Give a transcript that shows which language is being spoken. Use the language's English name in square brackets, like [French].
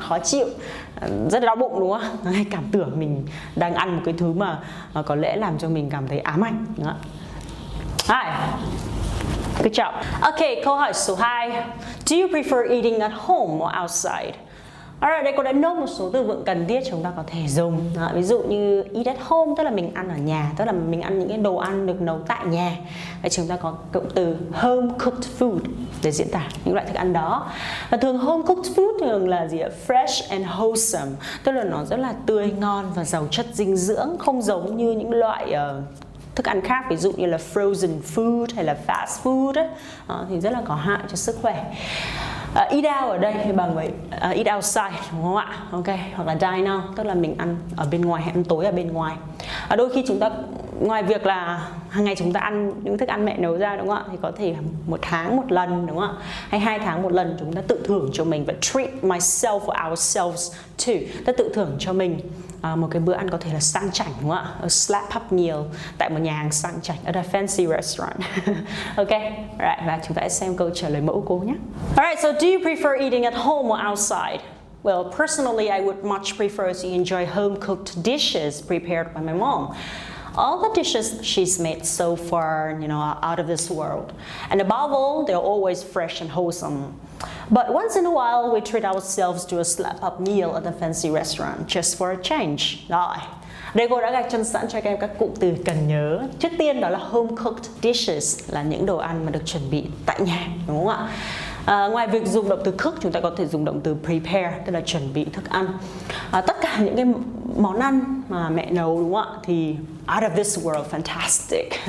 [Vietnamese] Khó chịu, rất đau bụng, đúng không? Hay cảm tưởng mình đang ăn một cái thứ mà có lẽ làm cho mình cảm thấy ám ảnh, đúng không? [English] Hi. Good job. Okay, [Vietnamese] câu hỏi số 2. [English] Do you prefer eating at home or outside? [Vietnamese] Alright, đây cô đã nốt một số từ vựng cần thiết chúng ta có thể dùng. Đó, ví dụ như [English] eat at home [Vietnamese] tức là mình ăn ở nhà, tức là mình ăn những cái đồ ăn được nấu tại nhà. Vậy chúng ta có cụm từ [English] home cooked food [Vietnamese] để diễn tả những loại thức ăn đó. Và thường [English] home cooked food [Vietnamese] thường là gì ạ? [English] Fresh and wholesome, [Vietnamese] tức là nó rất là tươi ngon và giàu chất dinh dưỡng, không giống như những loại thức ăn khác, ví dụ như là [English] frozen food [Vietnamese] hay là [English] fast food [Vietnamese] ấy, thì rất là có hại cho sức khỏe. [English] Eat out [Vietnamese] ở đây thì bằng với [English] eat outside, [Vietnamese] đúng không ạ? Ok, hoặc là [English] dine out [Vietnamese] tức là mình ăn ở bên ngoài hay ăn tối ở bên ngoài. Đôi khi chúng ta ngoài việc là hàng ngày chúng ta ăn những thức ăn mẹ nấu ra, đúng không ạ? Thì có thể 1 tháng một lần, đúng không ạ? Hay 2 tháng một lần chúng ta tự thưởng cho mình và [English] treat myself or ourselves too. [Vietnamese] Ta tự thưởng cho mình một cái bữa ăn có thể là sang chảnh, đúng không ạ? [English] A slap up meal [Vietnamese] tại một nhà hàng sang chảnh, [English] at a fancy restaurant. Ok, right, [Vietnamese] và chúng ta sẽ xem câu trả lời mẫu cô nhé. [English] Alright, so do you prefer eating at home or outside? Well, personally, I would much prefer to enjoy home-cooked dishes prepared by my mom. All the dishes she's made so far, are out of this world. And above all, they're always fresh and wholesome. But once in a while, we treat ourselves to a slap-up meal at a fancy restaurant, just for a change. [Vietnamese] Rồi, đây cô đã gạch chân sẵn cho các em các cụm từ cần nhớ. Trước tiên đó là [English] home-cooked dishes, [Vietnamese] là những đồ ăn mà được chuẩn bị tại nhà, đúng không ạ? Ngoài việc dùng động từ cook, chúng ta có thể dùng động từ prepare, tức là chuẩn bị thức ăn. Tất cả những cái món ăn mà mẹ nấu, đúng không ạ, thì [English] out of this world, fantastic.